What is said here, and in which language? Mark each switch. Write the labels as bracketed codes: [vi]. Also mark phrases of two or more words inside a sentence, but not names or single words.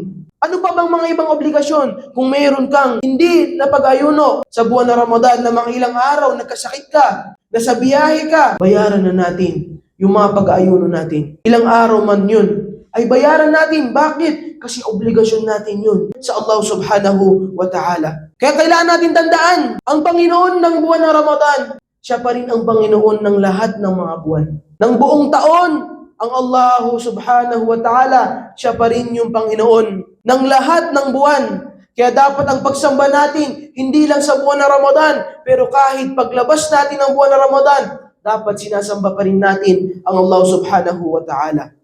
[tl] Ano pa bang mga ibang obligasyon? Kung mayroon kang hindi na pag-ayuno sa buwan ng Ramadan na mga ilang araw, nagkasakit ka, nasa biyahe ka, bayaran na natin yung mga pag-ayuno natin. Ilang araw man yun, ay bayaran natin. Bakit? Kasi obligasyon natin yun sa [ar] الله سبحانه وتعالى. [tl] Kaya kailangan natin tandaan, ang Panginoon ng buwan ng Ramadan, siya pa rin ang Panginoon ng lahat ng mga buwan. Ng buong taon, ang [ar] الله سبحانه وتعالى, [tl] siya pa rin yung Panginoon ng lahat ng buwan. Kaya dapat ang pagsamba natin, hindi lang sa buwan ng Ramadan, pero kahit paglabas natin ng buwan ng Ramadan, dapat sinasamba pa rin natin ang [ar] الله سبحانه وتعالى.